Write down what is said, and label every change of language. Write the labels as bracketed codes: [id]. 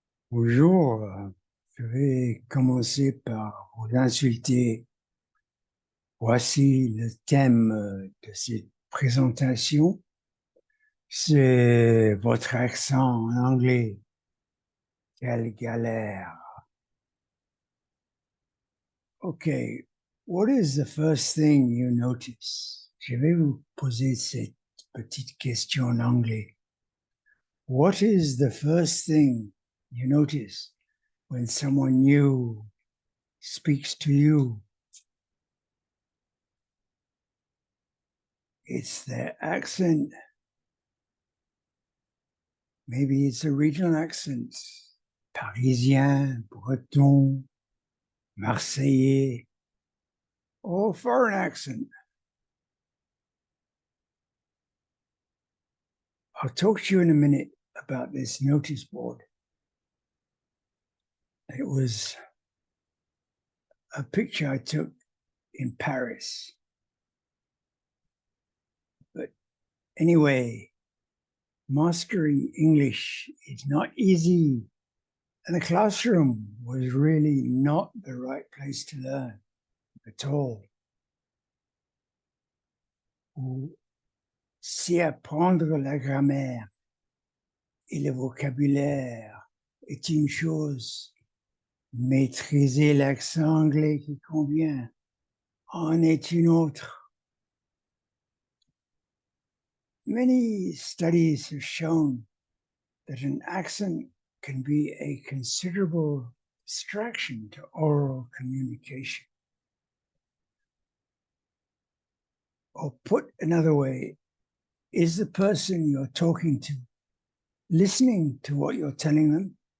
[fr] Bonjour, je vais commencer par vous insulter. Voici le thème de cette présentation. C'est votre accent en anglais. Quelle galère. [en] Okay, what is the first thing you notice? [fr] Je vais vous poser cette petite question en anglais. [en] What is the first thing you notice when someone new speaks to you? It's their accent. Maybe it's a regional accent. Parisien, Breton, Marseillais, or foreign accent. I'll talk to you in a minute about this notice board. It was a picture I took in Paris. But anyway, mastering English is not easy. And the classroom was really not the right place to learn at all. [fr] Si apprendre la grammaire et le vocabulaire est une chose, maîtriser l'accent anglais qui convient en est une autre. [en] Many studies have shown that an accent can be a considerable distraction to oral communication. Or put another way, is the person you're talking to listening to what you're telling them?